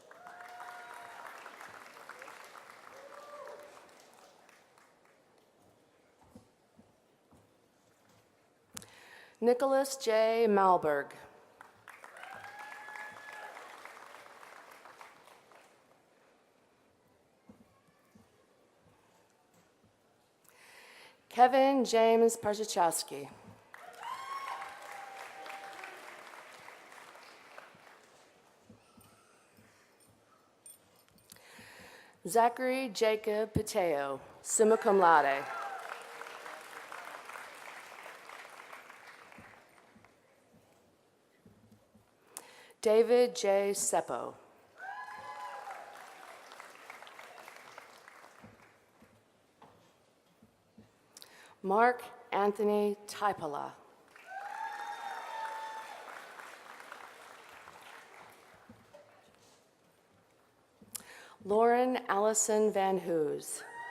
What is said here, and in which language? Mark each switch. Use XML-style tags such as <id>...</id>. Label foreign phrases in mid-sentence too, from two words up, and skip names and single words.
<en>Nicholas J. Malberg. Kevin James Parzychowski. Zachary Jacob Pateo,</en> <la>summa cum laude.</la> <en>David J. Seppo. Mark Anthony Taipala. Lauren Allison Van Hoos.</en>